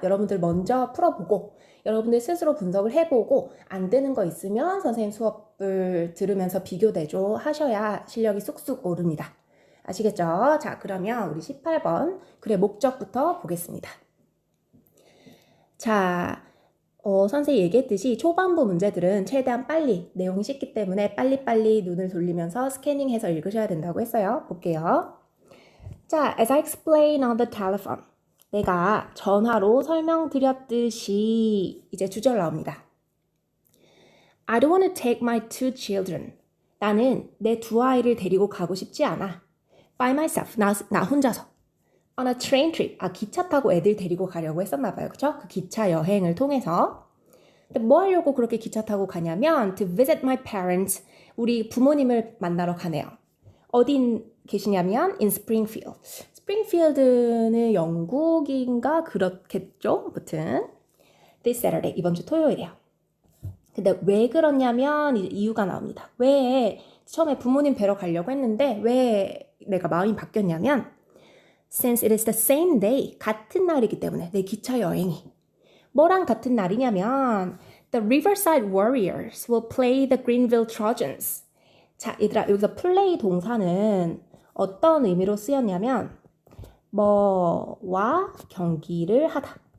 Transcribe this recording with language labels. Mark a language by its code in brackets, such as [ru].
[ko] 여러분들 먼저 풀어보고 여러분들 스스로 분석을 해보고 안 되는 거 있으면 선생님 수업을 들으면서 비교 대조 하셔야 실력이 쑥쑥 오릅니다. 아시겠죠? 자, 그러면 우리 18번 글의 목적부터 보겠습니다. 자, 선생님이 얘기했듯이 초반부 문제들은 최대한 빨리 내용이 쉽기 때문에 빨리빨리 눈을 돌리면서 스캐닝해서 읽으셔야 된다고 했어요. 볼게요. 자, [en] as I explained on the telephone. [ko] 내가 전화로 설명드렸듯이 이제 주절 나옵니다. [en] I don't want to take my two children. [ko] 나는 내 두 아이를 데리고 가고 싶지 않아. [en] By myself. [ko] 나 혼자서. [en] On a train trip. [ko] 기차 타고 애들 데리고 가려고 했었나 봐요. 그쵸? 그 기차 여행을 통해서. 근데 뭐 하려고 그렇게 기차 타고 가냐면 [en] to visit my parents. [ko] 우리 부모님을 만나러 가네요. 어디 계시냐면 in Springfield. 스프링필드는 영국인가 그렇겠죠? 아무튼 [en] this Saturday. [ko] 이번 주 토요일이에요. 근데 왜 그러냐면 이유가 나옵니다. 왜 처음에 부모님 뵈러 가려고 했는데 왜 내가 마음이 바뀌었냐면 [en] since it is the same day. [ko] 같은 날이기 때문에 내 기차 여행이. 뭐랑 같은 날이냐면 [en] the Riverside Warriors will play the Greenville Trojans. [ko] 자, 얘들아, 여기서 플레이 동사는 어떤 의미로 쓰였냐면 뭐와 경기를 하다.